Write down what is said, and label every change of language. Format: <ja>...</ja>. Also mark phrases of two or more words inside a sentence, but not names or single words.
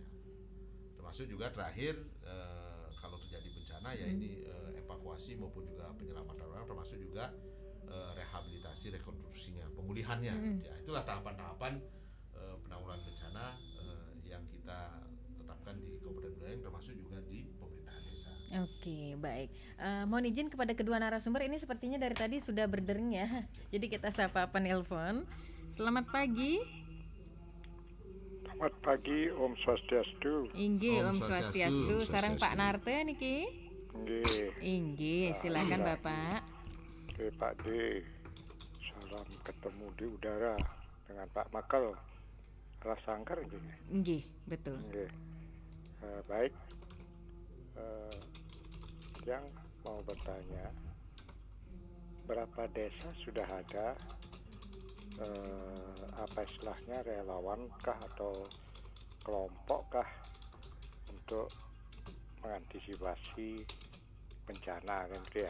<id>Termasuk juga terakhir kalau terjadi bencana ya ini evakuasi maupun juga penyelamatan orang, termasuk juga rehabilitasi, rekonstruksinya, pemulihannya. Ya, itulah tahapan-tahapan penanggulangan bencana yang kita tetapkan di Kabupaten Buleleng, termasuk juga di pemerintahan desa. Oke, baik. Mohon izin kepada kedua narasumber, ini sepertinya dari tadi sudah berdering ya. Jadi kita sapa penelpon. Selamat pagi. Selamat pagi,</id> <ban>Om Swastiastu. Inggih, Om Swastiastu. Sareng Pak Narte niki. Inggih,</ban> <id>silakan Bapak. Oke, Pak D. Salam ketemu di udara dengan Pak Mekel. Alasangker nggih. Nggih, betul. Nggih. Baik, yang mau bertanya, berapa desa sudah ada apa istilahnya relawankah atau kelompokkah untuk mengantisipasi bencana kan gitu ya?</id>